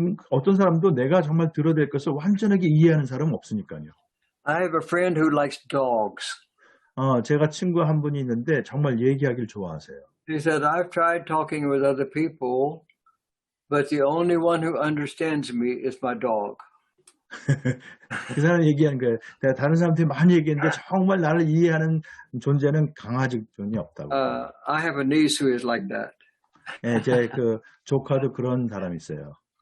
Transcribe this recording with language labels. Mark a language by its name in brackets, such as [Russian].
[Korean] 어떤 사람도 내가 정말 들어야 될 것을 완전하게 이해하는 사람은 없으니까요. [English] I have a friend who likes dogs. [Korean] 제가 친구 한 분이 있는데 정말 얘기하길 좋아하세요. [English] He said, I've tried talking with other people, but the only one who understands me is my dog. [Korean] 그 사람 얘기하는 거예요. 내가 다른 사람한테 많이 얘기했는데 정말 나를 이해하는 존재는 강아지뿐이 없다고. [English] I have a niece who is like that. [Korean] 제 그 조카도 그런 사람이 있어요.